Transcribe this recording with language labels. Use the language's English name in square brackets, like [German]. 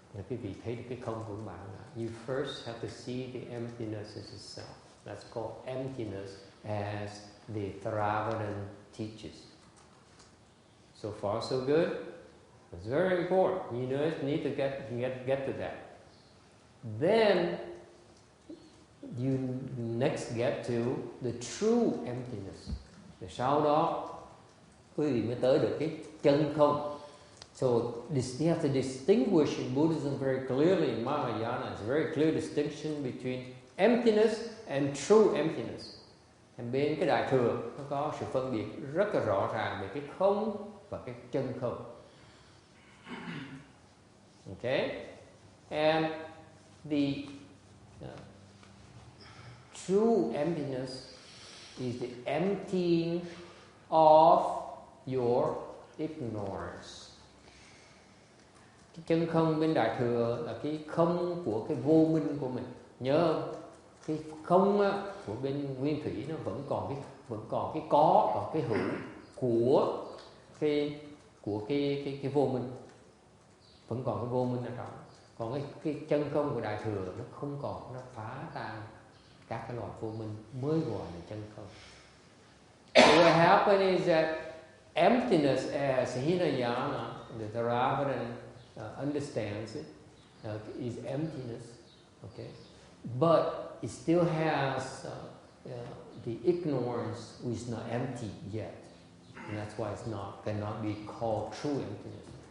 [Vietnamese] Quý vị thấy được cái không của bạn là [English] you first have to see the emptiness as itself. That's called emptiness as the Theravada teaches. So far so good. It's very important. You need to get to that. Then you next get to the true emptiness. [Vietnamese] Rồi sau đó quý vị mới tới được cái chân không. [English] So you have to distinguish in Buddhism very clearly. In Mahayana, it's a very clear distinction between emptiness and true emptiness. [Vietnamese] Bên cái Đại Thừa nó có sự phân biệt rất là rõ ràng về cái không và cái chân không. [English] Okay? And the true emptiness is the emptying of your ignorance. [Vietnamese] Cái chân không bên Đại Thừa là cái không của cái vô minh của mình. Nhớ không? Cái không á, của bên Nguyên Thủy nó vẫn còn cái có, còn cái hữu của cái vô minh, vẫn còn cái vô minh ở trong. Còn cái chân không của Đại Thừa nó không còn, nó phá tan các cái loại vô minh, mới gọi là chân không. [English] So what happened is that emptiness as Hinayana, the Theravada understands it, is emptiness, okay? But it still has the ignorance which is not empty yet, and that's why it's cannot be called true emptiness.